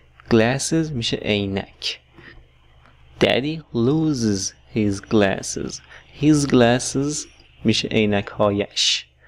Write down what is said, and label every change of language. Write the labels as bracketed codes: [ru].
[fa] Glasses میشه عینک. [en] Daddy loses his glasses. His glasses [fa] میشه عینک هایش.